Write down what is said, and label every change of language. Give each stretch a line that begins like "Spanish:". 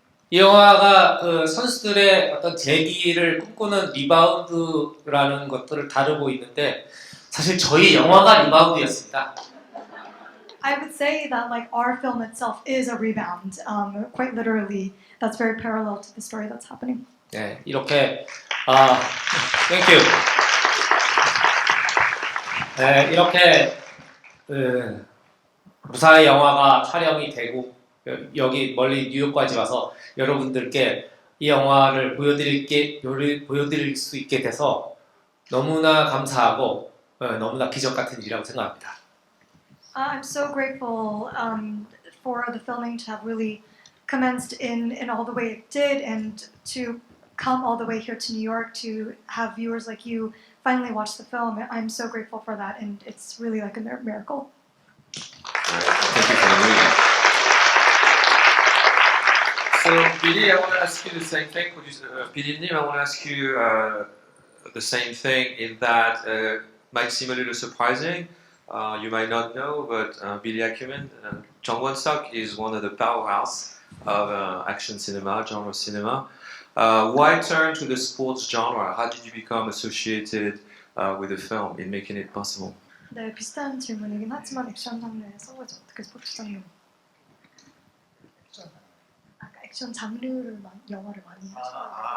Korean: 이 영화가 선수들의 어떤 재기를 꿈꾸는 리바운드라는 것들을 다루고 있는데 사실 저희 영화가 리바운드였습니다.
English: I would say that like our film itself is a rebound. Quite literally, that's very parallel to the story that's happening.
Korean: 네, 이렇게
English: thank you.
Korean: 네, 이렇게 무사히 영화가 촬영이 되고 여기 멀리 뉴욕까지 와서 여러분들께 이 영화를 보여드릴 수 있게 돼서 너무나 감사하고 너무나 기적 같은 일이라고 생각합니다.
English: I'm so grateful for the filming to have really commenced in all the way it did, and to come all the way here to New York to have viewers like you finally watch the film. I'm so grateful for that, and it's really like a miracle. Thank you for the movie. So Billy, I want to ask you the same thing. Billy, I want to ask you the same thing in that might seem a little surprising. You might not know, but Billy Acumen, Jeong is one of the powerhouse of action cinema, genre cinema. Why turn to the sports genre? How did you become associated with the film in making it possible?
Korean: 네, 비슷한 질문이긴 하지만 액션 장르에서 어떻게 스포츠 장르? 아까 액션 장르를 영화를 많이 하시나요?